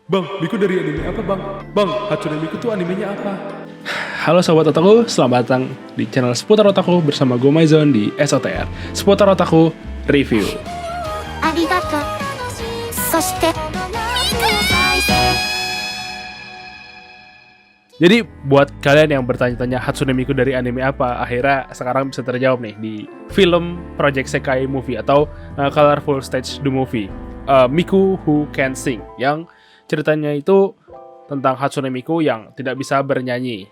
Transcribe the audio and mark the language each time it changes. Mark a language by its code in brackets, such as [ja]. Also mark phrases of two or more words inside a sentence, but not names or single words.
[id] Bang, Miku dari anime apa bang? Bang, Hatsune Miku tuh animenya apa? Halo Sobat Otaku, selamat datang di channel Seputar Otaku bersama gue Maizon di SOTR Seputar Otaku Review. [ja] ありがとう。そして [id] Jadi buat kalian yang bertanya-tanya Hatsune Miku dari anime apa, akhirnya sekarang bisa terjawab nih di film Project Sekai Movie atau Colorful Stage The Movie, Miku Who Can Sing, yang ceritanya itu tentang Hatsune Miku yang tidak bisa bernyanyi.